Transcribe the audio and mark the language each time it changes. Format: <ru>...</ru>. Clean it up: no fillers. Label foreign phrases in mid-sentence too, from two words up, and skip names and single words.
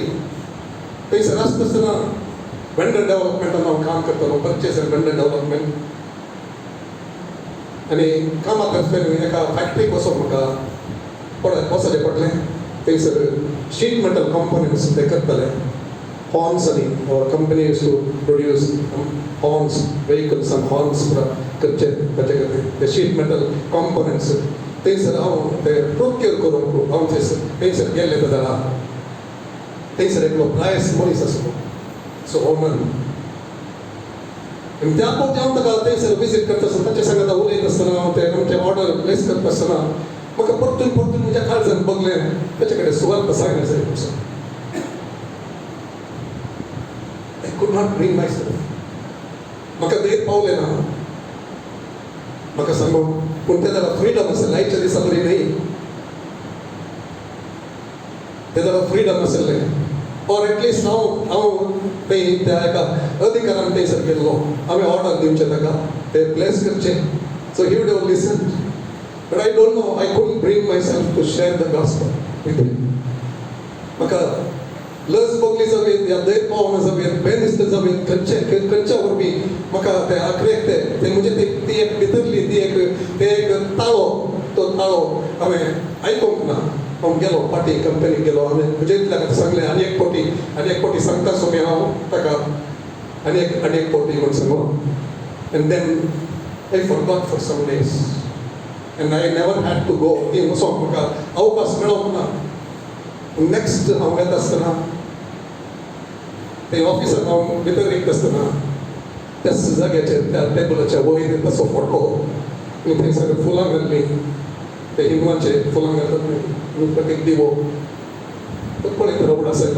<kok>थंयसर आसतना वेंडर डेव्हलपमेंटान हांव काम करतालो.</kok> <en>purchase and vendor development.</en> <kok>आनी कामाक आसतना एका फॅक्टरीक वचोन म्हाका वचचें पडलें. थंयसर</kok> <en>sheet metal components</en> <kok>ते करताले.</kok> <en>Horns and our company used to produce horns, vehicles and horns करचे the sheet metal components.</en> <kok>थंयसर हांव ते प्रोक्यूर करूंक हांव थंयसर गेल्ले जाल्यार थंयसर एकलो प्रायस मनीस आसलो. सो ओनर आनी त्या फावटी हांव ताका थंयसर विजीट करता आसतना ताचे सांगात उलयता आसतना हांव ते आमचे</kok> <en>order place</en> <kok>करता आसतना म्हाका परतून म्हज्या काळजान बगलें ताचे कडेन सुवार्थ सांगलें जाय म्हणून.</kok> <en>I could not bring myself.</en> <kok>म्हाका देर पावलें ना. म्हाका सांगून पूण ते जाल्यार फ्रीडम आसलें. आयच्या दिसा बरी न्ही. ते जाल्यार फ्रीडम आसलें.</kok> <en>or at least</en> <kok>हांव थंय त्या एका अधिकारान थंयसर गेल्लो. हांवें ऑर्डर दिवचें ताका ते प्लेस करचें.</kok> <en>So he would have listened. But I don't know. I couldn't bring myself to share the gospel with him.</en> <kok>म्हाका लस बगली जावेत या देर पावना जावेत बेनिस्त जावेत खंयच्या वरवीं म्हाका ते आखरेक ते म्हणजे ती एक भितरली ती एक ताळो तो ताळो हांवें आयकूंक ना. हांव गेलो पाटी कंपनीक गेलो. हांवें म्हजे इतल्याक सांगलें आनी एक फावटी सांगता सोमी हांव ताका आनी एक फावटी म्हूण सांगो.</kok> <en>And then I forgot for some days and I never had to go.</en> <kok>ती वचोंक म्हाका अवकाश मेळोंक ना. नेक्स्ट हांव येता आसतना ते ऑफिसांत हांव भितर येता आसतना त्याच जाग्याचेर त्या टेबलाच्या वयर तसो फोटो आनी थंयसर फुलां घातलीं. ते हिंदुवांचे फुलां घालतात न्ही. प्रत्येक दिवो तो पळयत रावड आसलो.</kok>